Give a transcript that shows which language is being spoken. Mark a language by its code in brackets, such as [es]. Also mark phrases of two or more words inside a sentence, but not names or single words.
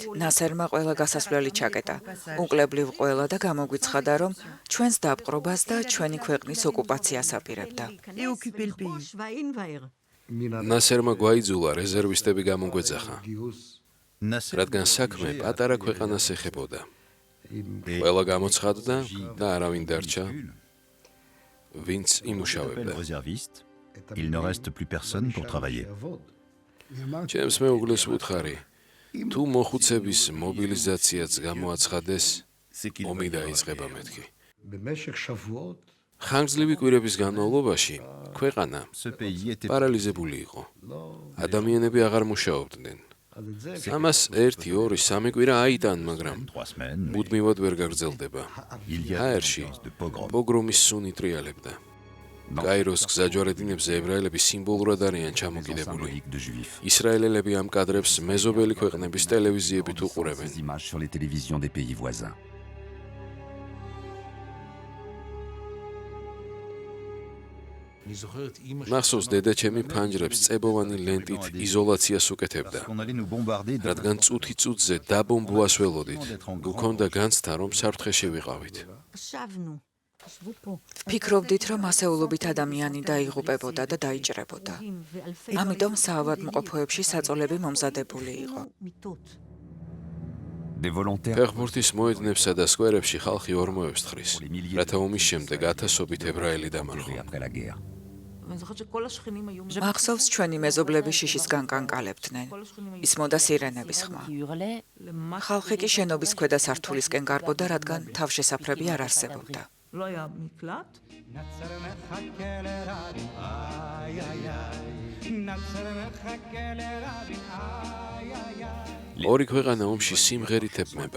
[ka] ნასერმა ყველა გასასვლელი ჩაკეტა. უკლებლივ ყველა და გამოგვიცხადა, რომ ჩვენს დაპყრობას და ჩვენი ქვეყნის ოკუპაციას აპირებდა. ნასერმა გვაიძულა რეზერვისტები გამოგვეძახა, Nasser რადგან საქმე პატარა ქვეყანას ეხებოდა. [fr] Et [ka] ყველა გამოცხადდა და არავინ დარჩა, [fr] Véhicule, [ka] ვინც [fr] appelle [ka] იმუშავებდა. [fr] réserviste, il ne reste plus personne pour travailler. [ka] ჩემს მეუღლეს ვუთხარი, თუ მოხუცების მობილიზაციაც გამოაცხადეს, [fr] c'est qu'il [ka] ომი [fr] va y avoir [ka] დაიწყება [fr] guerre. [ka] მეთქი. ხანგრძლივი კვირების განმავლობაში ქვეყანა [fr] Ce pays était [ka] პარალიზებული იყო. ადამიანები აღარ მუშაობდნენ. ამას 1-2-3 კვირა აიტან, მაგრამ [fr] 3 semaines. [ka] მუდმივად ვერ გაგრძელდება. [fr] Il y a [ka] ჰაერში [fr] de pogrom. [ka] პოგრომის სუნი ტრიალებდა. გაიროს გზაჯვარედინებზე ებრაელები სიმბოლურად არიან ჩამოკიდებული. [fr] symbolique de juifs. [ka] ისრაელელები ამ კადრებს მეზობელი ქვეყნების ტელევიზიებით უყურებენ. [fr] Ces images sur les télévisions des pays voisins. [ka] მახსოვს, დედა ჩემი ფანჯრებს წებოვანი ლენტით იზოლაციას უკეთებდა. [fr] On allait nous bombarder de [ka] რადგან წუთი წუთზე დაბომბვას ველოდით. გქონდა განცდა, რომ საფრთხეში ვიყავით. ვფიქრობდით, რომ ასეულობით ადამიანი დაიღუპებოდა და დაიჭრებოდა. ამიტომ საავადმყოფოებში საწოლები მომზადებული იყო. [fr] Des volontaires [ka] ფეხბურთის მოედნებსა და სკვერებში ხალხი ორმოებს თხრის, რათა ომის შემდეგ ათასობით ებრაელი დამარხო. [fr] après la guerre. [ka] მახსოვს, ჩვენი მეზობლები შიშისგან კანკალებდნენ. ისმოდა სირენების ხმა. ხალხი კი შენობის ქვედა სართულისკენ გარბოდა, რადგან თავშესაფრები არ არსებობდა. ორი ქვეყანა ომში სიმღერით ებმება.